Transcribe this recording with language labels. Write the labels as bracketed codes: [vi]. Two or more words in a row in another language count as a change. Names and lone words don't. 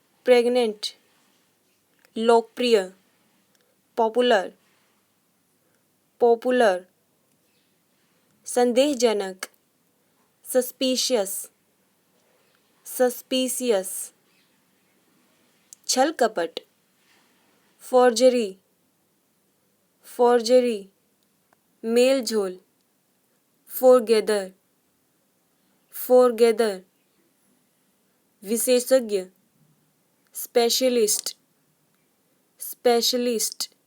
[en] pregnant, लोकप्रिय, popular, popular, संदेहजनक, suspicious, [hi] सस्पिशियस, छल कपट, [en] forgery, forgery, [hi] मेल झोल, [en] forgather, forgather, विशेषज्ञ, specialist, specialist,